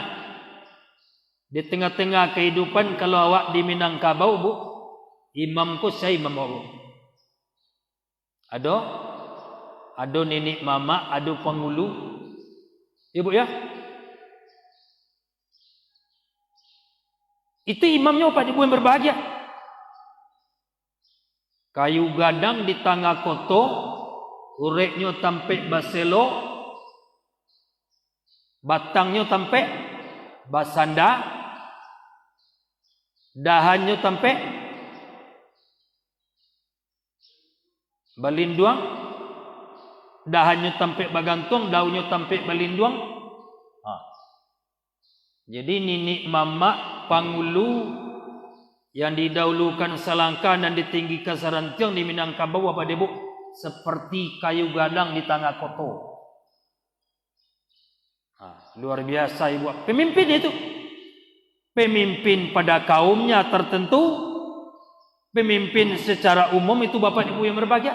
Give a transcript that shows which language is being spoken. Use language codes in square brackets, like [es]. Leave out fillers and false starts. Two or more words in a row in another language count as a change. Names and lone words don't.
[id] Di tengah-tengah kehidupan. Kalau awak di Minangkabau, Bu, imamku saya imam Allah. Ada nenek mama, ada penghulu. Ibu ya. Itu imamnya, Pak Ibu yang berbahagia. [min] Kayu gadang di tangga koto, ureknya tampe baselo, batangnya tampe basanda, dahannya tampe balinduang, dahannya tampe bagantung, daunnya tampe balinduang. [id] Jadi nenek mama pangulu yang didahulukan selangkah dan ditinggikan serantiang di Minangkabau, Bapak Ibu, seperti [min] kayu gadang di tangga koto. [id] Luar biasa Ibu. Pemimpin itu. Pemimpin pada kaumnya tertentu, pemimpin secara umum itu, Bapak Ibu yang berbahagia.